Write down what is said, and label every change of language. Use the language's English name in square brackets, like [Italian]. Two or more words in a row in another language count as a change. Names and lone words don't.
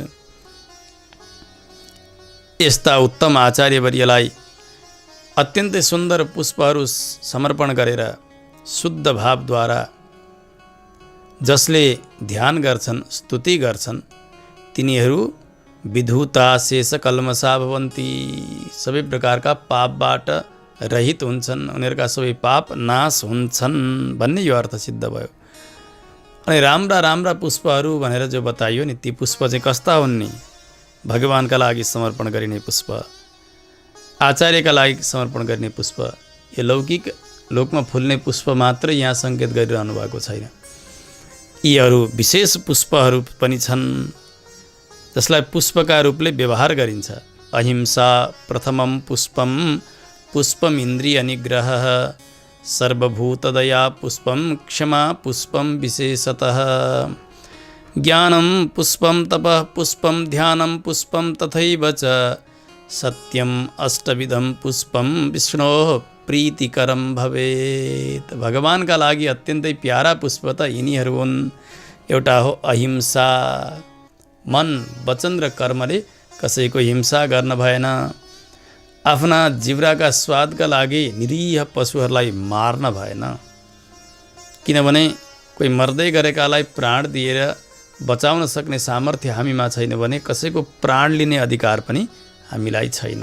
[Nepali] यस्ता उत्तम आचार्यवर्यलाई अत्यन्तै सुन्दर पुष्पहरू समर्पण गरेर शुद्ध भावद्वारा जसले ध्यान गर्छन्, स्तुति गर्छन्, तिनीहरू [Sanskrit] विधुता शेष कल्मषा भवन्ति। [Nepali] सबै प्रकारका पापबाट रहित हुन्छन्, उनीहरूका सबै पाप नाश हुन्छन् भन्ने यो अर्थ सिद्ध भयो। अनि राम्रा राम्रा पुष्पहरू भनेर जो बताइयो नि, ती पुष्प चाहिँ कस्ता हुन् नि? भगवानका लागि समर्पण गरिने पुष्प, आचार्यका लागि समर्पण गरिने पुष्प। यो लौकिक लोकमा फुल्ने पुष्प मात्र यहाँ सङ्केत गरिरहनु भएको छैन। यी अरू विशेष पुष्पहरू पनि छन् जसलाई पुष्पका रूपले व्यवहार गरिन्छ। [Sanskrit] अहिंसा प्रथमम पुष्पम पुष्पम इन्द्रिय निग्रह सर्वभूतदया पुष्पं क्षमा पुष्पं विशेषतः ज्ञानं पुष्पं तपः पुष्पं ध्यानं पुष्पं तथैव च सत्यम अष्टविधम पुष्पम विष्णोः प्रीतिकरम भवेत्। [Nepali] भगवानका लागि अत्यन्तै प्यारा पुष्प त यिनीहरू हुन्। एउटा हो अहिंसा, मन वचन र कर्मले कसैको हिंसा गर्न भएन। आफ्ना जिब्राका स्वादका लागि निरीह पशुहरूलाई मार्न भएन, किनभने कोही मर्दै गरेकालाई प्राण दिएर बचाउन सक्ने सामर्थ्य हामीमा छैन भने कसैको प्राण लिने अधिकार पनि हामीलाई छैन।